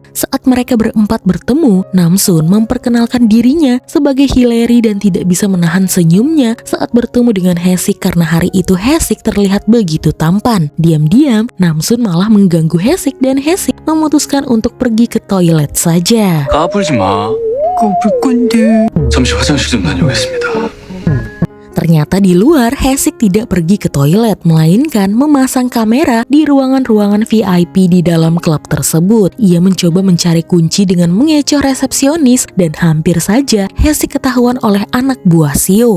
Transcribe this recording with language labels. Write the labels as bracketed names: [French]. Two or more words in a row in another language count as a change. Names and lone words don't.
[Indonesian] Saat mereka berempat bertemu, Namsun memperkenalkan dirinya sebagai Hillary dan tidak bisa menahan senyumnya saat bertemu dengan Haesik karena hari itu Haesik terlihat begitu tampan. Diam-diam Namsun malah mengganggu Haesik dan Haesik memutuskan untuk pergi ke toilet saja. [Korean] 까불지 마. 볼 건데. 잠시 화장실 좀 다녀오겠습니다. [Indonesian] Ternyata di luar Haesik tidak pergi ke toilet, melainkan memasang kamera di ruangan-ruangan VIP di dalam klub tersebut. Ia mencoba mencari kunci dengan mengecoh resepsionis dan hampir saja Haesik ketahuan oleh anak buah CEO.